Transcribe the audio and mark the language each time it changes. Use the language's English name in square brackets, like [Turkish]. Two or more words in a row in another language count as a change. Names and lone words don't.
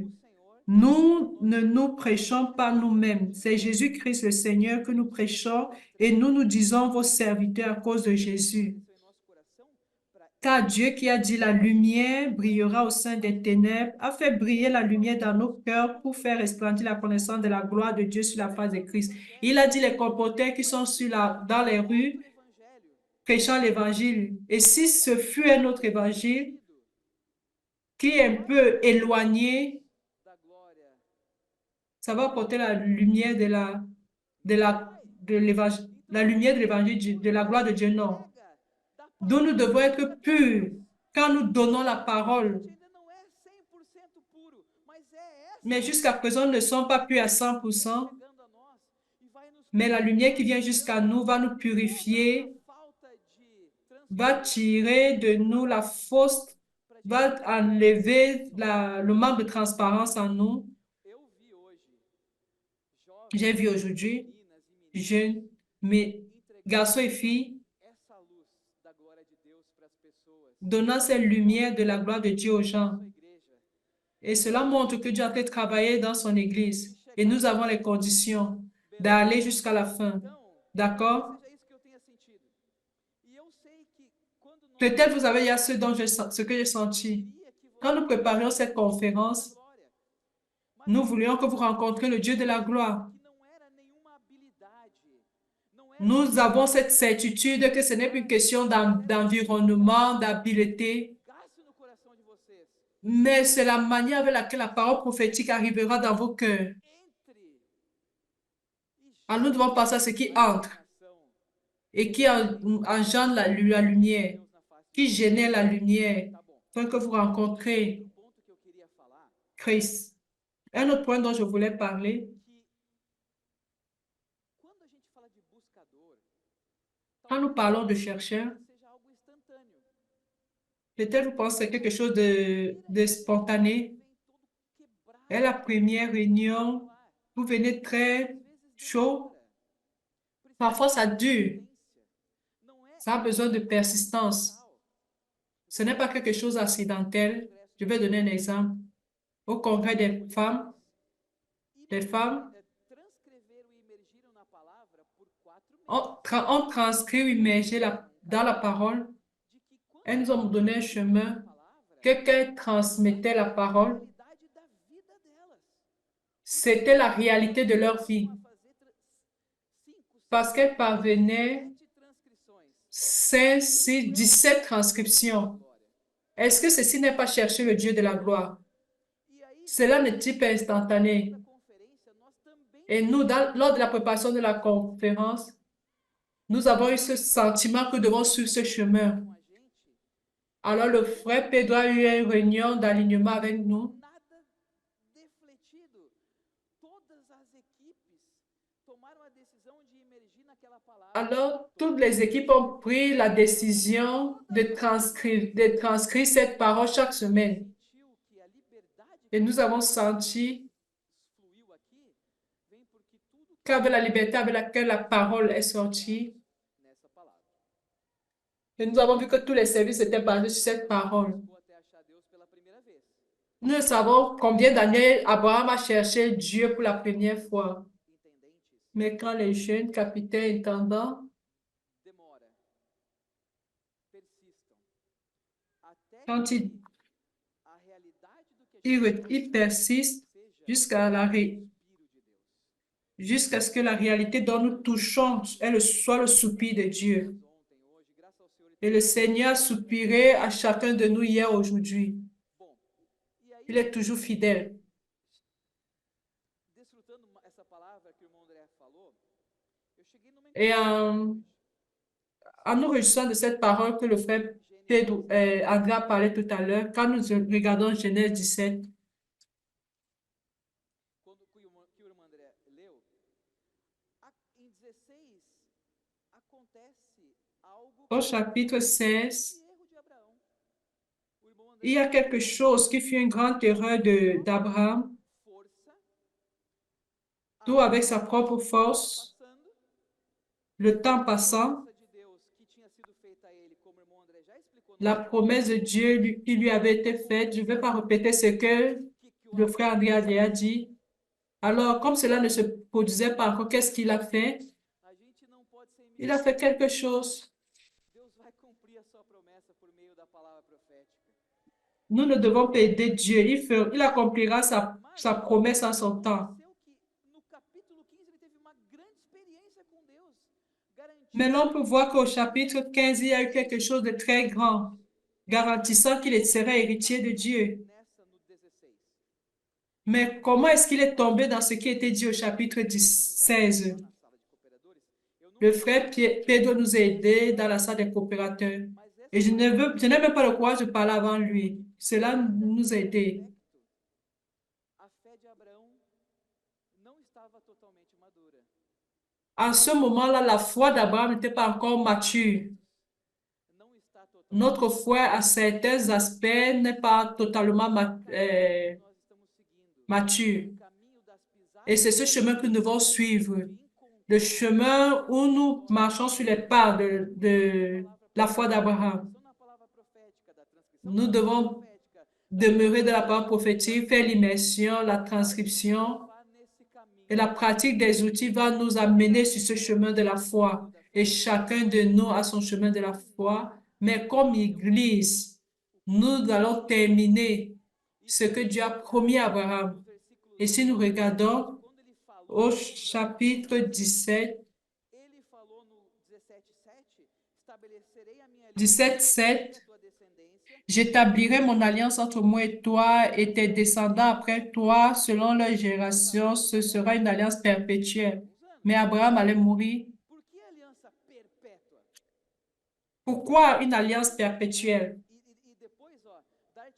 [Portuguese] o Senhor. [French] Nous ne nous prêchons pas nous-mêmes. C'est Jésus-Christ le Seigneur que nous prêchons et nous nous disons vos serviteurs à cause de Jésus. [Portuguese] Isso em nosso coração para [French] Car Dieu qui a dit la lumière brillera au sein des ténèbres a fait briller la lumière dans nos cœurs pour faire resplendir la connaissance de la gloire de Dieu sur la face de Christ. Il a dit les colporteurs qui sont dans les rues [Portuguese] evangelho [French] prêchant l'évangile. Et si ce fut un autre évangile qui est un peu éloigné, [Portuguese] da glória [French] ça va apporter la lumière de l'évangile, la lumière de l'évangile, de la gloire de Dieu, non. [Portuguese] da [French] Donc nous devons être purs quand nous donnons la parole. [Portuguese] ainda não é 100% puro, mas é essa [French] Mais jusqu'à présent, nous ne sommes pas purs à 100%, [Portuguese] chegando a nós e vai nos [French] mais la lumière qui vient jusqu'à nous va nous purifier, [Portuguese] falta de [French] va tirer de nous la fausse, va enlever le manque de transparence en nous. [Portuguese] Eu vi hoje jovens, [French] J'ai vu aujourd'hui, [Portuguese] meninas e meninos [French] jeunes, mais garçons et filles, [Portuguese] essa luz da glória de Deus para as pessoas. [French] donnant cette lumière de la gloire de Dieu aux gens. [Portuguese] Sua igreja [French] Et cela montre que Dieu a fait travailler dans son Église. Et nous avons les conditions d'aller jusqu'à la fin. [Portuguese] então, [French] D'accord? [Portuguese] seja isso que eu tenha sentido. E eu sei que quando nós [French] Peut-être vous avez ya ce que j'ai senti. [Portuguese] queria que você [French] Quand nous préparions cette conférence, [Portuguese] glória, [French] nous voulions que vous rencontriez le Dieu de la gloire. [Portuguese] que não era nenhuma habilidade, não era [French] Nous avons cette certitude que ce n'est plus une question d'environnement, d'habileté, [Portuguese] gasto no coração de vocês. [French] mais c'est la manière avec laquelle la parole prophétique arrivera dans vos cœurs. [Portuguese] Entre e [French] Alors nous devons passer à ce qui entre [Portuguese] nação [French] et qui engendre la lumière, [Portuguese] Deus na face. [French] qui génère la lumière. [Portuguese] Tá bom. [French] afin que vous rencontrez [Portuguese] outro ponto que eu queria falar [French] Christ. Un autre point dont je voulais parler, [Portuguese] que quando a gente fala de buscador, [French] quand nous [Portuguese] talvez [French] parlons de chercheurs, [Portuguese] seja algo instantâneo. [French] peut-être vous pensez à quelque chose de [Portuguese] Primeira reunião, [French] spontané. [Portuguese] vem todo [French] Et [Portuguese] quebrado [French] la première réunion, [Portuguese] no ar. [French] vous venez [Portuguese] Às [French] très [Portuguese] vezes [French] chaud. [Portuguese] demora. Precisa [French] Parfois, [Portuguese] de [French] ça dure. [Portuguese] persistência. Não é [French] Ça a besoin de [Portuguese] algo [French] persistance. [Portuguese] acidental. Eu [French] Ce [Portuguese] vou dar [French] n'est [Portuguese] um [French] pas [Portuguese] exemplo. [French] quelque chose [Portuguese] No [French] d'accidentel. [Portuguese] congresso [French] Je [Portuguese] das [French] vais donner un [Portuguese] mulheres, [French] exemple. Au congrès des femmes, les femmes, [Portuguese] transcreveram e imergiram na palavra por 4 [French] on, [Portuguese] meses. [French] on transcrit ou immergé dans la parole. [Portuguese] De que quando [French] Elles nous ont donné un [Portuguese] a [French] chemin. [Portuguese] palavra, [French] Quelqu'un [Portuguese] aquilo [French] transmettait la [Portuguese] era a [French] parole. [Portuguese] realidade da vida delas. Porque [French] C'était la réalité de leur [Portuguese] chegavam [French] vie. [Portuguese] a fazer 5, 6, Parce qu'elles 7 [French] parvenaient [Portuguese] transcrições. [French] 5, [Portuguese] Isso [French] 6, [Portuguese] é uma [French] 17 [Portuguese] busca da [French] transcriptions. [Portuguese] glória. [French] Est-ce que ceci n'est pas chercher le Dieu de la gloire? [Portuguese] E aí, [French] Cela n'est-il pas instantané? [Portuguese] da conferência, nós também [French] Et nous, lors de la préparation de la conférence, nous avons eu ce sentiment que nous devons suivre ce chemin. [Portuguese] com a gente, [French] Alors, le frère Pedro a eu une réunion d'alignement avec nous. [Portuguese] nada defletido. Todas as equipes tomaram a decisão de imergir naquela palavra. [French] Alors, toutes les équipes ont pris la décision de transcrire cette parole chaque semaine. [Portuguese] Sentiu que a liberdade [French] Et nous avons senti [Portuguese] fluiu aqui vem porque tudo que [French] qu'avec la liberté avec laquelle la parole est sortie, [Portuguese] nessa palavra. [French] et nous avons vu que tous les services étaient basés sur cette parole. [Portuguese] Buscou até achar Deus pela primeira vez. [French] Nous savons combien d'années Abraham a cherché Dieu pour la première fois. [Portuguese] Intendentes [French] Mais quand les jeunes capitaines intendants, [Portuguese] demora, persistam, até [French] quand [Portuguese] que a realidade do que a gente [French] ils persistent [Portuguese] seja [French] jusqu'à [Portuguese] o Espírito de Deus. [French] jusqu'à ce que la réalité dont nous touchons soit le soupir de Dieu. [Portuguese] Ontem, hoje, graças ao Senhor, [French] Et le Seigneur soupirait à chacun de nous hier, aujourd'hui. [Portuguese] bom. E aí, [French] Il est toujours fidèle. [Portuguese] desfrutando essa palavra que o irmão André falou, eu cheguei numa [French] Et en nous réjouissant de cette parole que le frère Pedro, André a parlé tout à l'heure, quand nous regardons Genèse 17, [Portuguese] quando que o irmão André leu, em 16 acontece algo [French] au chapitre 16, [Portuguese] erro de Abraão. O irmão André [French] il y a quelque chose qui fut une grande erreur d'Abraham, [Portuguese] força, [French] tout avec sa propre force, [Portuguese] passando, [French] le temps passant, [Portuguese] de Deus que tinha sido feita a ele, como o irmão André já explicou, [French] la promesse de Dieu qui lui avait été faite. Je ne vais pas répéter ce que le frère André a dit. Alors, comme cela ne se produisait pas encore, qu'est-ce qu'il a fait? [Portuguese] a gente não pode ser [French] Il a fait quelque chose. [Portuguese] Deus vai cumprir a sua promessa por meio da palavra profética. [French] Nous ne devons pas aider Dieu. Il accomplira sa promesse en son temps. [Portuguese] Que no capítulo 15 ele teve uma grande experiência com Deus, [French] Mais l'on peut voir qu'au chapitre 15, il y a eu quelque chose de très grand, garantissant qu'il serait héritier de Dieu. [Portuguese] nessa no 16. [French] Mais comment est-ce qu'il est tombé dans ce qui était dit au chapitre 16? [Portuguese] Na sala de cooperadores, eu não [French] Le frère Pedro nous a aidés dans la salle des coopérateurs. [Portuguese] mas [French] Et je n'ai même pas le courage de parler avant lui. Cela nous a aidés. [Portuguese] a fé de Abraão não estava totalmente madura. [French] À ce moment-là, la foi d'Abraham n'était pas encore mature. [Portuguese] Não está totalmente [French] Notre foi, à certains aspects, n'est pas totalement [Portuguese] nós estamos seguindo. [French] mature. [Portuguese] O caminho das pisadas [French] Et c'est ce chemin que nous devons suivre. Le chemin où nous marchons sur les pas de la foi d'Abraham. [Portuguese] na palavra profética, da transcrição [French] Nous devons [Portuguese] profética, [French] demeurer dans la parole prophétique, faire l'immersion, la transcription. [Portuguese] vá nesse caminho. [French] Et la pratique des outils va nous amener sur ce chemin de la foi. Et chacun de nous a son chemin de la foi. Mais comme Église, nous allons terminer ce que Dieu a promis à Abraham. Et si nous regardons [Portuguese] Quando ele falou, [French] au chapitre 17, [Portuguese] ele falou no 17:7, estabelecerei a minha [French] 17:7, [Portuguese] a tua descendência, [French] j'établirai mon alliance entre moi et toi et tes descendants après toi, selon leur génération, ce sera une alliance perpétuelle. Mais Abraham allait mourir. [Portuguese] por que aliança perpétua? [French] Pourquoi une alliance perpétuelle? [Portuguese] E depois, ó,